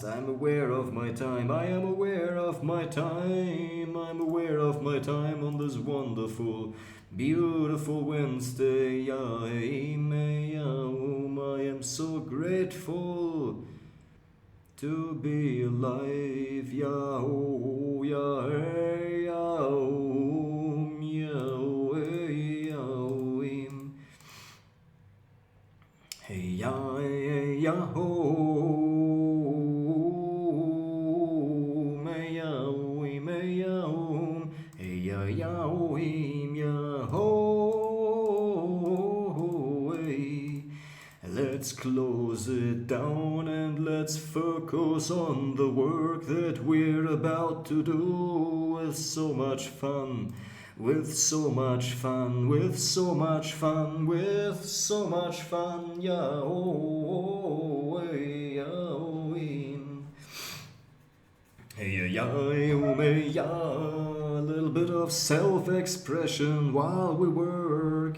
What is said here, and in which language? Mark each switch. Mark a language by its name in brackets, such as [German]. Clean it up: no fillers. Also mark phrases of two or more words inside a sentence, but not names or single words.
[English] I'm aware of my time, I am aware of my time, I'm aware of my time on this wonderful, beautiful Wednesday. I am so grateful to be alive. Hey ya ya ho, may ya hey ya ya ho, hey. Let's close it down and let's focus on the work that we're about to do with so much fun. With so much fun, with so much fun, with so much fun, a little bit of self-expression while we work.